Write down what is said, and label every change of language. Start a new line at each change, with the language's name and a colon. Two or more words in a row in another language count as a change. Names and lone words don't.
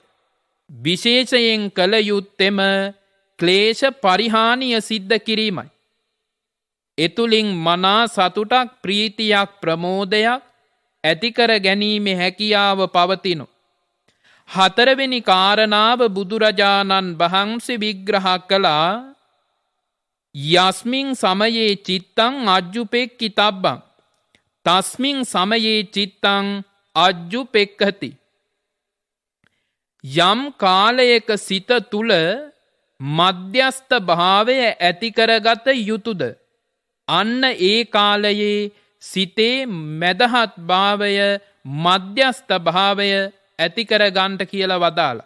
Sinhala: විශේෂයෙන් කළ යුත්තෙම ක්ලේශ පරිහානිය සිද්ධ කිරීමයි. එතුලින් මනා සතුටක්, ප්‍රීතියක්, ප්‍රමෝදයක් ඇතිකර ගැනීමේ හැකියාව පවතිනු. හතරවෙනි කාරණාව බුදුරජාණන් වහන්සේ විග්‍රහ කළා.
Pali: යස්මින් සමයේ චිත්තං අජ්ජුපෙක්ඛිතබ්බං තස්මින් සමයේ චිත්තං අජ්ජුපෙක්ඛති.
Sinhala: යම් කාලයක සිත තුල මධ්‍යස්ථ භාවය ඇති කරගත යුතුයද, අන්න ඒ කාලයේ සිතේ මදහත් භාවය, මධ්‍යස්ථ භාවය ඇති කරගන්නට කියලා වදාලා.